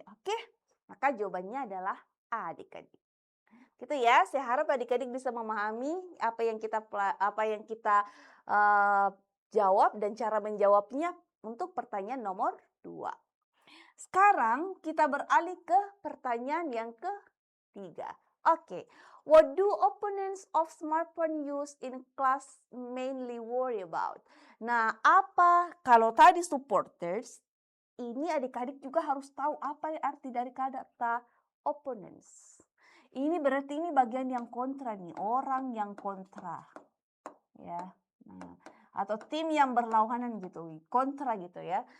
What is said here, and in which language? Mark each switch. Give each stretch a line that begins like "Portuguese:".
Indonesian: Oke, maka jawabannya adalah A, adik-adik. Gitu ya, saya harap adik-adik bisa memahami apa yang kita eh, jawab dan cara menjawabnya untuk pertanyaan nomor 2. Sekarang kita beralih ke pertanyaan yang ketiga.
English: Oke, what do opponents of smartphone use in class mainly worry about?
Indonesian: Nah, apa kalau tadi supporters, ini adik-adik juga harus tahu apa arti dari kata opponents. Ini berarti ini bagian yang kontra nih, orang yang kontra. Ya. Nah, atau tim yang berlawanan gitu, kontra gitu ya.